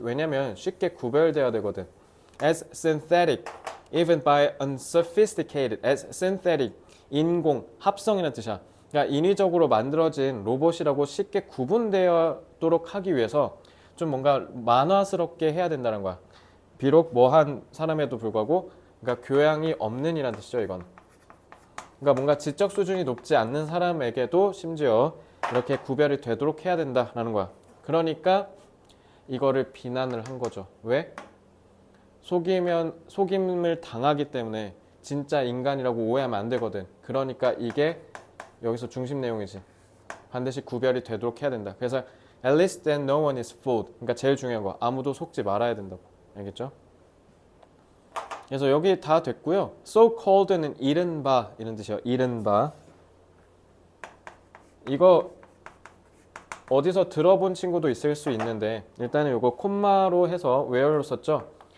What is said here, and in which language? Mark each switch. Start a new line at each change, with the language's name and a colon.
Korean: 왜냐면 쉽게 구별돼야 되거든.
English: As synthetic, even by unsophisticated. As synthetic,
Korean: 인공, 합성이라는 뜻이야. 그러니까 인위적으로 만들어진 로봇이라고 쉽게 구분되도록 하기 위해서 좀 뭔가 만화스럽게 해야 된다는 거야. 비록 뭐한 사람에도 불구하고, 그러니까 교양이 없는 이란 뜻이죠, 이건. 그러니까 뭔가 지적 수준이 높지 않는 사람에게도 심지어 이렇게 구별이 되도록 해야 된다라는 거야. 그러니까 이거를 비난을 한 거죠. 왜? 속임을 당하기 때문에 진짜 인간이라고 오해하면 안 되거든. 그러니까 이게 여기서 중심 내용이지. 반드시 구별이 되도록 해야 된다. 그래서
English: at least then no one is fooled.
Korean: 그러니까 제일 중요한 거, 아무도 속지 말아야 된다고. 알겠죠? 그래서 여기 다 됐고요. so called는 이른바 이런 뜻이에요. 이른바. 이거 어디서 들어본 친구도 있을 수 있는데 일단은 이거 콤마로 해서 where로 썼죠.